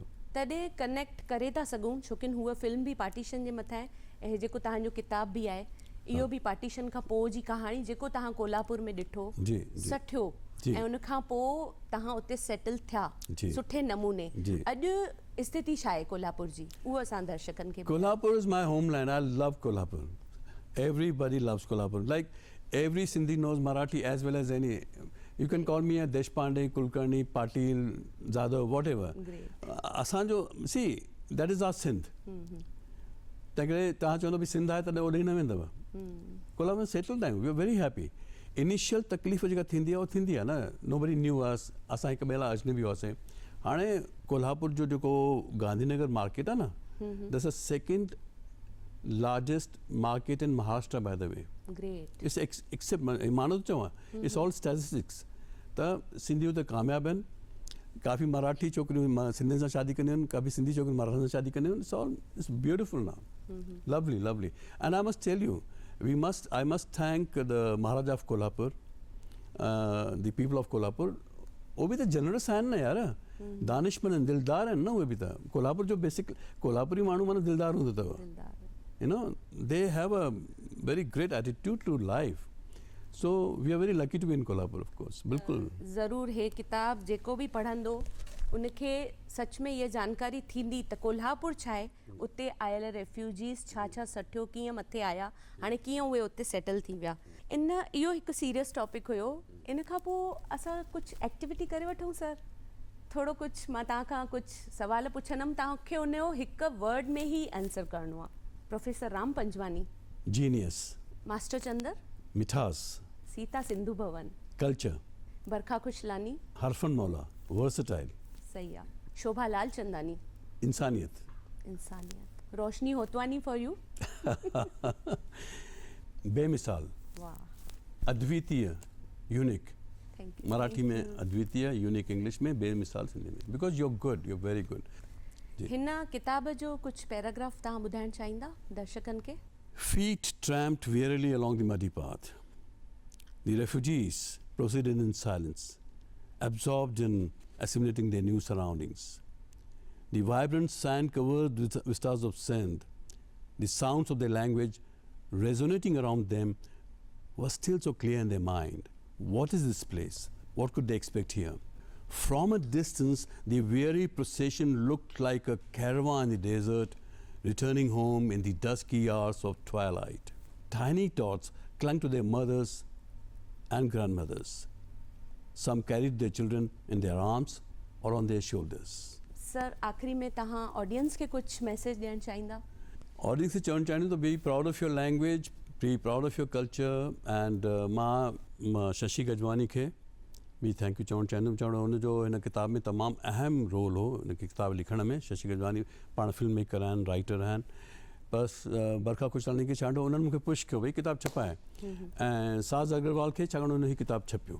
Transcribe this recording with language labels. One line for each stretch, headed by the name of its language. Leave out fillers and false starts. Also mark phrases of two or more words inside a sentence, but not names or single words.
Sindhi: तॾहिं कनेक्ट करे था सघूं छोकी हूअ फिल्म बि पार्टीशन जे मथां आहे ऐं जेको तव्हांजो किताब बि आहे इहो बि पार्टीशन खां पोइ जी कहाणी जेको तव्हां कोल्हापुर में ॾिठो जी जी सठियो जी। ऐं उनखां पोइ तव्हां उते सेटल थिया जी। सुठे नमूने जी। अॼु स्थिति छा आहे कोल्हापुर जी उहो असां दर्शकनि खे
English: Kolhapur is my homeland. I love Kolhapur. Everybody loves Kolhapur. Like every Sindhi knows Marathi as well as any. You can call me a Deshpande, Kulkarni, Patil, Zadav, whatever. Great. Asanjo, see, that is our Sindh.
Sindhi: तंहिं तव्हां चवंदो भई सिंध आहे तॾहिं ओॾे न वेंदव कोल्हापुर में सेटल आहियूं
English: we are very happy
Sindhi: इनिशियल तकलीफ़ जेका थींदी आहे उहा थींदी आहे न
English: nobody knew us
Sindhi: असां हिकु ॿिए लाइ अजनबी हुआसीं हाणे कोल्हापुर जो जेको गांधीनगर मार्केट आहे न
English: that's a second largest market in Maharashtra by the way ग्रेट it's except
Sindhi: मानो थो चवां
English: it's all statistics
Sindhi: त सिंधियूं त कामयाबु आहिनि काफ़ी मराठी छोकिरियूं सिंधियुनि सां शादी कंदियूं आहिनि काफ़ी सिंधी छोकिरियूं मराठनि सां शादी कंदियूं आहिनि
English: it's all it's beautiful now lovely lovely and I must tell you I must thank the Maharaja of Kolhapur the people of Kolhapur
Hindi: वो भी तो
Sindhi: जनरस आहिनि न यार दानिशमंद आहिनि दिलदार आहिनि न उहे बि त कोल्हापुर जो बेसिक कोल्हापुरी माण्हू माना दिलदार हूंदो अथव
English: you know they have a very great attitude to life so we are very lucky to be in Kolhapur of course
Sindhi: बिल्कुलु ज़रूरु हे किताब जेको बि पढ़ंदो उनखे सच में इहा जानकारी थींदी त कोल्हापुर छा आहे उते आयल रेफ्यूजीस छा छा सठियो कीअं मथे आया हाणे कीअं उहे उते सेटल थी विया इन इहो हिकु
English: serious topic
Sindhi: हुयो इन खां पोइ असां कुझु एक्टिविटी करे वठूं सर थोरो कुझु मां तव्हांखां कुझु सवाल पुछंदमि तव्हांखे उनजो हिकु वर्ड में ई आंसर करिणो आहे प्रोफेसर राम पंजवानी
English: genius
Sindhi: मास्टर चंदर मिठास सीता सिंधु भवन
English: culture
Sindhi: बरखा खुशलानी हरफन मौला versatile सही आहे शोभा लाल चंदानी इंसानियत। इंसानियत। रोशनी होतवानी
English: for you.
Sindhi: बेमिसाल, वाह, अद्वितीय, यूनिक।
English: Thank you.
Sindhi: मराठी में अद्वितीय, यूनिक इंग्लिश में, बेमिसाल सिंधी में।
English: Because you are good, you are very good.
Sindhi: हिन किताब जो कुछ पैराग्राफ तव्हां ॿुधाइण चाहींदा दर्शकनि के?
English: Feet tramped wearily along the muddy path. The refugees proceeded in silence, absorbed in assimilating their new surroundings. The vibrant sand-covered vistas of sand, the sounds of their language resonating around them, were still so clear in their mind. What is this place? What could they expect here? From a distance, the weary procession looked like a caravan in the desert, returning home in the dusky hours of twilight. Tiny tots clung to their mothers and grandmothers. Some carried their children in their arms or on their shoulders.
Sindhi: सर, आखिरी में तव्हां ऑडियंस के कुछ मैसेज ॾियण चाहींदा? Audience खे चवणु चाहींदुमि त
English: be proud of your language, be proud of your culture.
Sindhi: एंड मां शशि गजवानी खे बि
English: thank you
Sindhi: चवणु चाहींदुमि। चवणो हुनजो हिन किताब में तमामु अहम रोल हो, हिन किताब लिखण में। शशि गजवानी पाण
English: film maker
Sindhi: आहिनि, राइटर आहिनि। बसि बरखा खुशलानी खे छांडो उन्हनि मूंखे पुश कयो भई किताब छपाए, ऐं साज़ अग्रवाल खे छाकाणि हुन ही किताब छपियो।